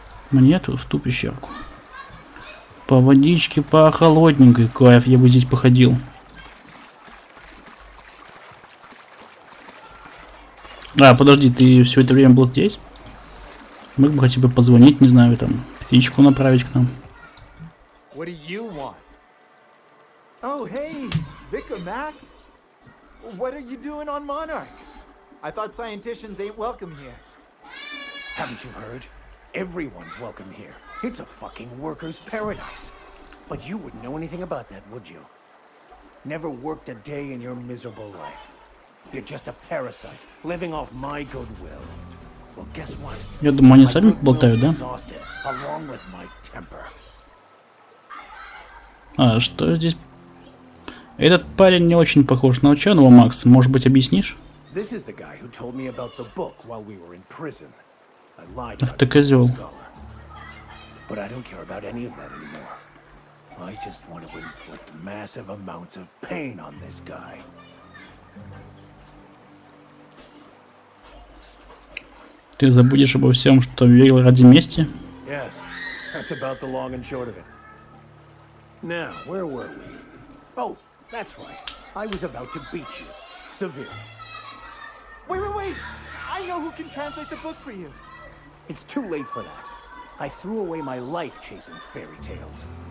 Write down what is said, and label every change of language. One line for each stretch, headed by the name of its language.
Russian: Мне тут в ту пещерку. По водичке, по холодненькой. Кайф, я бы здесь походил. А, подожди, ты все это время был здесь? Мог бы хотя бы позвонить, не знаю, там, птичку направить к нам.
English: What do you want? Oh, hey, Vicar Max. What are you doing on Monarch? I thought scienticians ain't welcome here. Haven't you heard? Everyone's welcome here. It's a fucking worker's paradise. But you wouldn't know anything about that, would you? Never worked a day in your miserable life. You're just a parasite, living off my goodwill. Well, guess what?
Russian: Я думаю, они сами болтают, да?
English: Exhausted, along with my temper.
Russian: А что здесь? Этот парень не очень похож на ученого, Макс. Может быть, объяснишь?
English: This is the guy who told me about the book while we were in prison. I lied
Russian: Ах
English: about
Russian: ты козел.
English: But I don't care about any of that anymore. I just want to inflict massive amounts of pain on this guy.
Russian: Ты забудешь обо всем, что верил ради мести?
English: Yes, that's about the long and short of it. Now, where were we? Oh, that's right. I was about to beat you. Severely. Wait! I know who can translate the book for you. It's too late for that. I threw away my life chasing fairy tales.